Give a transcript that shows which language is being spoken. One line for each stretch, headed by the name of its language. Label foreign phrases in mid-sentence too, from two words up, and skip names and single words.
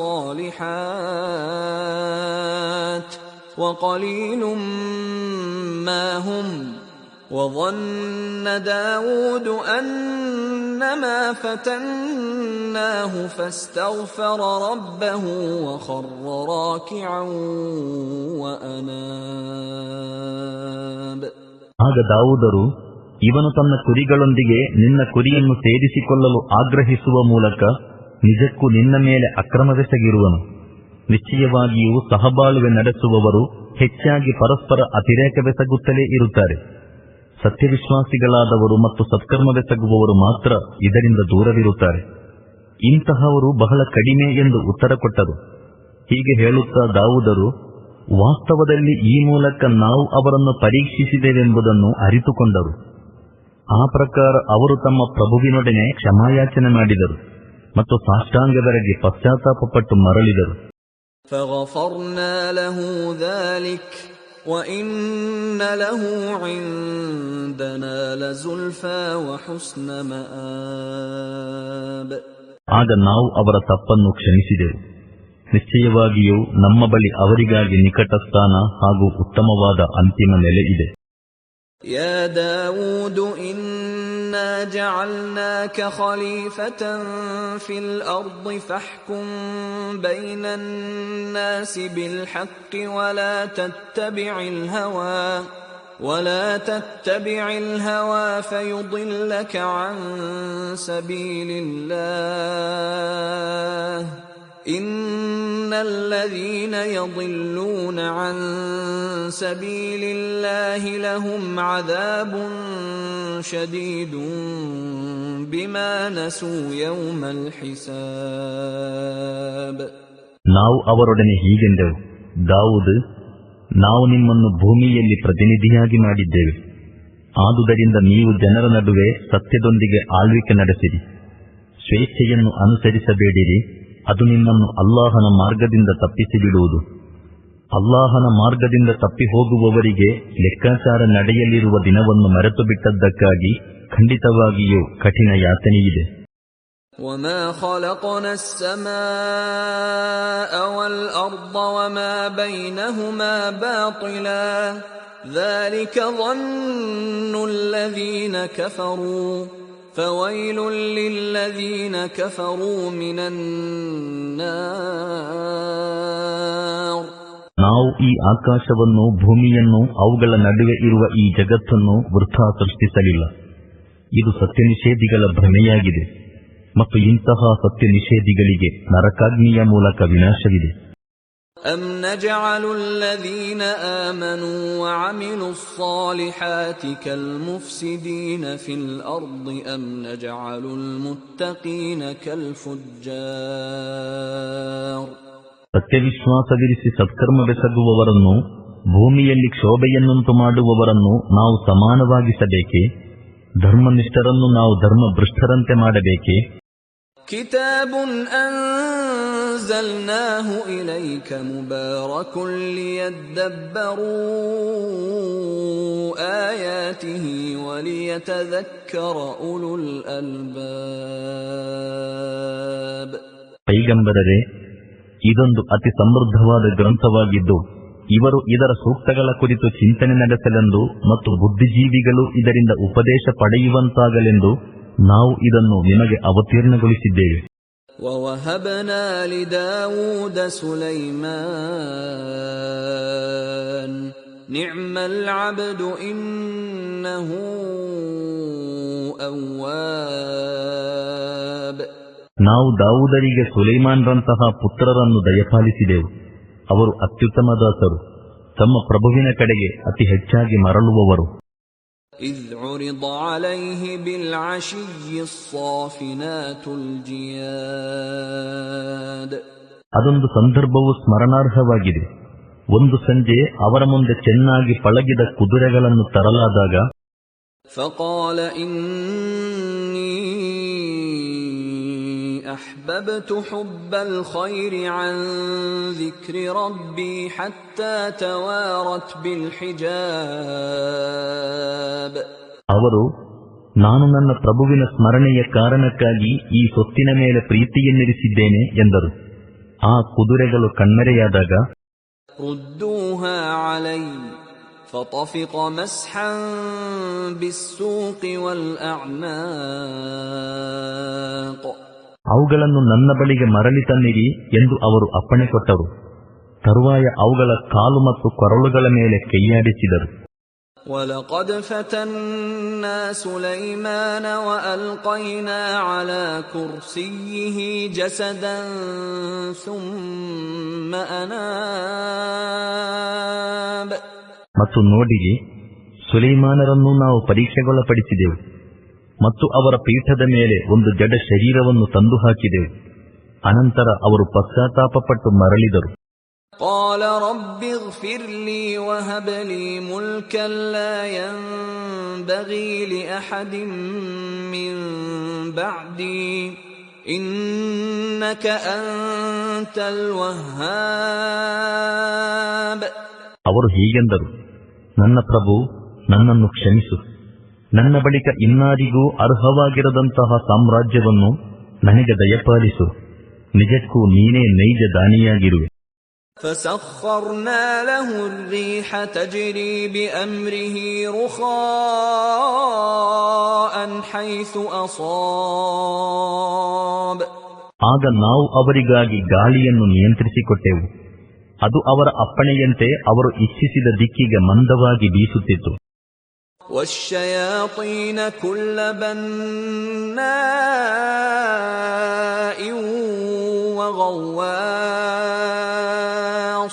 Arabic: الصَّالِحَاتِ وَقَلِيلٌ مَا هُمْ وَظَنَّ دَاوُودُ أَنَّمَا فَتَنَّاهُ فَاسْتَغْفَرَ رَبَّهُ وَخَرَّ راكعا وَأَنَابَ.
Kannada: ಆಗ ದಾವೂದರು, ಇವನು ತನ್ನ ಕುರಿಗಳೊಂದಿಗೆ ನಿನ್ನ ಕುರಿಯನ್ನು ಸೇರಿಸಿಕೊಳ್ಳಲು ಆಗ್ರಹಿಸುವ ಮೂಲಕ ನಿಜಕ್ಕೂ ನಿನ್ನ ಮೇಲೆ ಅಕ್ರಮವೆಸಗಿರುವನು. ನಿಶ್ಚಯವಾಗಿಯೂ ಸಹಬಾಳುವೆ ನಡೆಸುವವರು ಹೆಚ್ಚಾಗಿ ಪರಸ್ಪರ ಅತಿರೇಕವೆಸಗುತ್ತಲೇ ಇರುತ್ತಾರೆ. ಸತ್ಯವಿಶ್ವಾಸಿಗಳಾದವರು ಮತ್ತು ಸತ್ಕರ್ಮವೆಸಗುವವರು ಮಾತ್ರ ಇದರಿಂದ ದೂರವಿರುತ್ತಾರೆ. ಇಂತಹವರು ಬಹಳ ಕಡಿಮೆ ಎಂದು ಉತ್ತರ ಕೊಟ್ಟರು. ಹೀಗೆ ಹೇಳುತ್ತಾ ದಾವೂದರು, ವಾಸ್ತವದಲ್ಲಿ ಈ ಮೂಲಕ ನಾವು ಅವರನ್ನು ಪರೀಕ್ಷಿಸಿದೆವೆಂಬುದನ್ನು ಅರಿತುಕೊಂಡರು. ಆ ಪ್ರಕಾರ ಅವರು ತಮ್ಮ ಪ್ರಭುವಿನೊಡನೆ ಕ್ಷಮಾಯಾಚನೆ ಮಾಡಿದರು ಮತ್ತು ಸಾಷ್ಟಾಂಗದರೆಗೆ ಪಶ್ಚಾತ್ತಾಪಪಟ್ಟು ಮರಳಿದರು.
Arabic: فغفرنا له ذلك وإن له عندنا لزلفى وحسن مآب.
Kannada: ಆಗ ನಾವು ಅವರ ತಪ್ಪನ್ನು ಕ್ಷಮಿಸಿದೆವು. ನಿಶ್ಚಯವಾಗಿಯೂ ನಮ್ಮ ಬಳಿ ಅವರಿಗಾಗಿ ನಿಕಟ ಸ್ಥಾನ ಹಾಗೂ ಉತ್ತಮವಾದ ಅಂತಿಮ ನೆಲೆ ಇದೆ.
Arabic: يا داود إنا جعلناك خليفة في الأرض فاحكم بين الناس بالحق ولا تتبع الهوى فيضلك عن سبيل الله إن الذين يضلون عن سبيل الله لهم عذاب شديد بما نسوا يوم الحساب.
Kannada: ನಾವು ಅವರೊಡನೆ ಹೀಗೆಂದೆವು, ದಾವೂದ್, ನಾವು ನಿಮ್ಮನ್ನು ಭೂಮಿಯಲ್ಲಿ ಪ್ರತಿನಿಧಿಯಾಗಿ ಮಾಡಿದ್ದೇವೆ. ಆದುದರಿಂದ ನೀವು ಜನರ ನಡುವೆ ಸತ್ಯದೊಂದಿಗೆ ಆಳ್ವಿಕೆ ನಡೆಸಿರಿ. ಸ್ವೇಚ್ಛೆಯನ್ನು ಅನುಸರಿಸಬೇಡಿರಿ, ಅದು ನಿಮ್ಮನ್ನು ಅಲ್ಲಾಹನ ಮಾರ್ಗದಿಂದ ತಪ್ಪಿಸಿಬಿಡುವುದು. ಅಲ್ಲಾಹನ ಮಾರ್ಗದಿಂದ ತಪ್ಪಿ ಹೋಗುವವರಿಗೆ ಲೆಕ್ಕಾಚಾರ ನಡೆಯಲಿರುವ ದಿನವನ್ನು ಮರೆತು ಬಿಟ್ಟದ್ದಕ್ಕಾಗಿ ಖಂಡಿತವಾಗಿಯೂ ಕಠಿಣ ಯಾತನೆಯಿದೆ.
Arabic: وما خلقنا السماء والأرض وما بينهما باطلا ذلك ظن الذين كفروا فويل للذين كفروا من النار.
Kannada: ನಾವು ಈ ಆಕಾಶವನ್ನು, ಭೂಮಿಯನ್ನು, ಅವುಗಳ ನಡುವೆ ಇರುವ ಈ ಜಗತ್ತನ್ನು ವೃಥಾ ಸೃಷ್ಟಿಸಲಿಲ್ಲ. ಇದು ಸತ್ಯನಿಷೇಧಿಗಳ ಭ್ರಮೆಯಾಗಿದೆ ಮತ್ತು ಇಂತಹ ಸತ್ಯ ನಿಷೇಧಿಗಳಿಗೆ ನರಕಾಗ್ನಿಯ ಮೂಲಕ ವಿನಾಶವಿದೆ.
Arabic: أَمْ نَجْعَلُ الَّذِينَ آمَنُوا وَعَمِلُوا الصَّالِحَاتِ كَالْمُفْسِدِينَ فِي الْأَرْضِ أَمْ نَجْعَلُ الْمُتَّقِينَ كَالْفُجَّارِ.
Kannada: ಸತ್ಯವಿಶ್ವಾಸವಿರಿಸಿ ಸತ್ಕರ್ಮವೆಸಗುವವರನ್ನು, ಭೂಮಿಯಲ್ಲಿ ಕ್ಷೋಭೆಯನ್ನುಂಟು ಮಾಡುವವರನ್ನು ನಾವು ಸಮಾನವಾಗಿಸಬೇಕೇ? ಧರ್ಮನಿಷ್ಠರನ್ನು ನಾವು ಧರ್ಮಭ್ರಷ್ಟರಂತೆ ಮಾಡಬೇಕೇ?
Arabic: كتاب أنزلناه إليك مبارك ليدبروا آياته وليتذكر أولو الألباب.
Kannada: ಪೈಗಂಬರರೇ, ಇದೊಂದು ಅತಿ ಸಮೃದ್ಧವಾದ ಗ್ರಂಥವಾಗಿದ್ದು ಇವರು ಇದರ ಸೂಕ್ತಗಳ ಕುರಿತು ಚಿಂತನೆ ನಡೆಸಲೆಂದು ಮತ್ತು ಬುದ್ಧಿಜೀವಿಗಳು ಇದರಿಂದ ಉಪದೇಶ ಪಡೆಯುವಂತಾಗಲೆಂದು ನಾವು ಇದನ್ನು ನಿಮಗೆ ಅವತೀರ್ಣಗೊಳಿಸಿದ್ದೇವೆ.
Arabic: وَوَهَبْنَا لِدَاوُودَ سُلَيْمَانَ نِعْمَ الْعَبْدُ إِنَّهُ أَوَّابٌ.
Kannada: ನಾವು ದಾವೂದರಿಗೆ ಸುಲೈಮಾನ್ರಂತಹ ಪುತ್ರರನ್ನು ದಯಪಾಲಿಸಿದೆವು. ಅವರು ಅತ್ಯುತ್ತಮ ದಾಸರು, ತಮ್ಮ ಪ್ರಭುವಿನ ಕಡೆಗೆ ಅತಿ ಹೆಚ್ಚಾಗಿ ಮರಳುವವರು.
Arabic: إذ عرض عليه بالعشي الصافنات الجياد.
Kannada: ಅದೊಂದು ಸಂದರ್ಭವು ಸ್ಮರಣಾರ್ಹವಾಗಿದೆ. ಒಂದು ಸಂಜೆ ಅವರ ಮುಂದೆ ಚೆನ್ನಾಗಿ ಪಳಗಿದ ಕುದುರೆಗಳನ್ನು ತರಲಾದಾಗ
Arabic: فقال إني أحببت حب الخير عن ذكر ربي حتى توارت بالحجاب.
Kannada: ಅವರು, ನಾನು ನನ್ನ ಪ್ರಭುವಿನ ಸ್ಮರಣೆಯ ಕಾರಣಕ್ಕಾಗಿ ಈ ಸೊತ್ತಿನ ಮೇಲೆ ಪ್ರೀತಿಯನ್ನಿರಿಸಿದ್ದೇನೆ ಎಂದರು. ಆ ಕುದುರೆಗಳು ಕಣ್ಮರೆಯಾದಾಗ
Arabic: ردوها علي فطفق مسحا بالسوق والأعناق.
Kannada: ಅವುಗಳನ್ನು ನನ್ನ ಬಳಿಗೆ ಮರಳಿ ತನ್ನಿರಿ ಎಂದು ಅವರು ಅಪ್ಪಣೆ ಕೊಟ್ಟರು. ತರುವಾಯ ಅವುಗಳ ಕಾಲು ಮತ್ತು ಕೊರಳುಗಳ ಮೇಲೆ ಕೈಯಾಡಿಸಿದರು.
Arabic: وَلَقَدْ فَتَنَّا سُلَيْمَانَ وَأَلْقَيْنَا عَلَى كُرْسِيِّهِ جَسَدًا ثُمَّ أَنَابَ.
Kannada: ಮತ್ತು ನೋಡಿರಿ, ಸುಲೈಮಾನರನ್ನು ನಾವು ಪರೀಕ್ಷೆಗೊಳಪಡಿಸಿದೆವು ಮತ್ತು ಅವರ ಪೀಠದ ಮೇಲೆ ಒಂದು ಜಡ ಶರೀರವನ್ನು ತಂದು ಹಾಕಿದೆವು. ಅನಂತರ ಅವರು ಪಶ್ಚಾತ್ತಾಪಪಟ್ಟು ಮರಳಿದರು.
Arabic: قال رب اغفر لي وهب لي ملكا لا ينبغي لأحد من بعدي إنك أنت الوهاب.
Kannada: ಅವರು ಹೀಗೆಂದರು, ನನ್ನ ಪ್ರಭು, ನನ್ನನ್ನು ಕ್ಷಮಿಸು. ನನ್ನ ಬಳಿಕ ಇನ್ನಾರಿಗೂ ಅರ್ಹವಾಗಿರದಂತಹ ಸಾಮ್ರಾಜ್ಯವನ್ನು ನನಗೆ ದಯಪಾಲಿಸು. ನಿಜಕ್ಕೂ ನೀನೇ ನೈಜ ದಾನಿಯಾಗಿರುವೆ.
Arabic: فسخرنا له الريح تجري بأمره رخاء حيث أصاب.
Kannada: ಆಗ ನಾವು ಅವರಿಗಾಗಿ ಗಾಳಿಯನ್ನು ನಿಯಂತ್ರಿಸಿಕೊಟ್ಟೆವು. ಅದು ಅವರ ಅಪ್ಪಣೆಯಂತೆ ಅವರು ಇಚ್ಛಿಸಿದ ದಿಕ್ಕಿಗೆ ಮಂದವಾಗಿ ಬೀಸುತ್ತಿತ್ತು.
Arabic: والشياطين كل بناء وغواص.